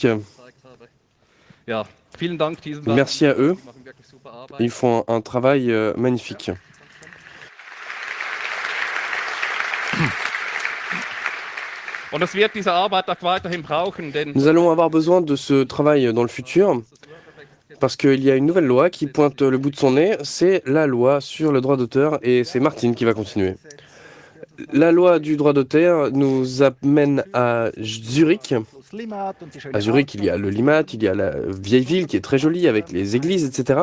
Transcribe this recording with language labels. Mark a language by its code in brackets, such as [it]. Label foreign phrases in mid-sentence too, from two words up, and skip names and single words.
[de] Ja, vielen Dank diesen [fr] Merci à eux, [de] Die machen wirklich super Arbeit. [fr] ils font un travail magnifique. [de] Und es wird diese Arbeit auch weiterhin brauchen, denn [fr] Nous allons avoir besoin de ce travail dans le futur, parce qu'il y a une nouvelle loi qui pointe le bout de son nez, c'est la loi sur le droit d'auteur, et c'est Martine qui va continuer. La loi du droit d'auteur nous amène à Zurich. À Zurich, il y a le Limat, il y a la vieille ville qui est très jolie avec les églises, etc.